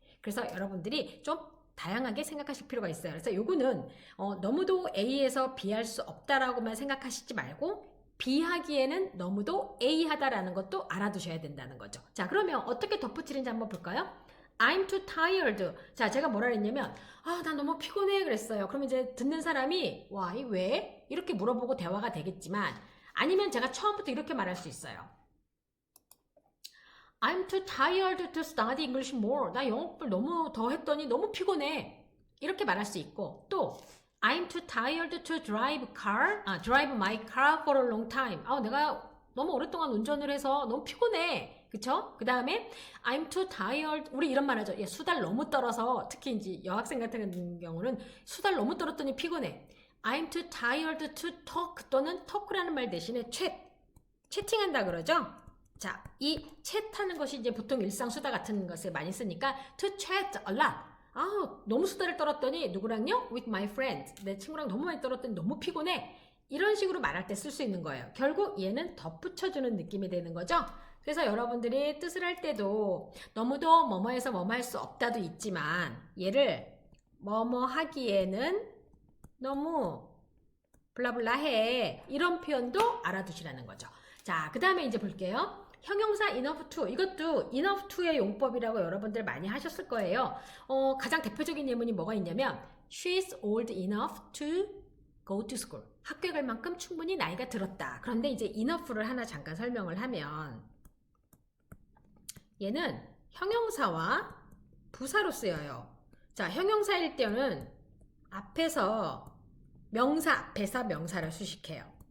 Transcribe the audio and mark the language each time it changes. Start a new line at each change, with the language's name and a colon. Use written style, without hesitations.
Korean: 그래서 여러분들이 좀 다양하게 생각하실 필요가 있어요. 그래서 요거는 너무도 A에서 B 할 수 없다라고만 생각하시지 말고 B 하기에는 너무도 A 하다라는 것도 알아두셔야 된다는 거죠. 자, 그러면 어떻게 덧붙이는지 한번 볼까요?
English: I'm too tired.
Korean: 자, 제가 뭐라 그랬냐면 아, 나 너무 피곤해 그랬어요. 그러면 이제 듣는 사람이 와, 이 왜? 이렇게 물어보고 대화가 되겠지만 아니면 제가 처음부터 이렇게 말할 수 있어요.
English: I'm too tired to study English more.
Korean: 나 영어를 너무 더 했더니 너무 피곤해. 이렇게 말할 수 있고 또
English: I'm too tired to drive my car for a long time.
Korean: 내가 너무 오랫동안 운전을 해서 너무 피곤해. 그쵸? 그 다음에
English: I'm too tired.
Korean: 우리 이런 말 하죠. 수달 너무 떨어서 특히 이제 여학생 같은 경우는 수달 너무 떨었더니 피곤해.
English: I'm too tired to talk
Korean: 또는
English: talk라는
Korean: 말 대신에 채팅한다 그러죠? 자, 이 챗하는 것이 이제 보통 일상 수다 같은 것을 많이 쓰니까
English: to chat a lot.
Korean: 너무 수다를 떨었더니 누구랑요?
English: With my friend.
Korean: 내 친구랑 너무 많이 떨었더니 너무 피곤해. 이런 식으로 말할 때 쓸 수 있는 거예요. 결국 얘는 덧붙여주는 느낌이 되는 거죠. 그래서 여러분들이 뜻을 할 때도 너무도 뭐뭐해서 뭐뭐 할 수 없다도 있지만 얘를 뭐뭐 하기에는 너무 블라블라해. 이런 표현도 알아두시라는 거죠. 자, 그 다음에 이제 볼게요.
English: 형용사 enough to.
Korean: 이것도 enough to의 용법이라고 여러분들 많이 하셨을 거예요. 가장 대표적인 예문이 뭐가 있냐면
English: She's old enough to go to school.
Korean: 학교에 갈 만큼 충분히 나이가 들었다. 그런데 이제 enough를 하나 잠깐 설명을 하면 얘는 형용사와 부사로 쓰여요. 자, 형용사일 때는 앞에서 명사 앞에서 명사를 수식해요.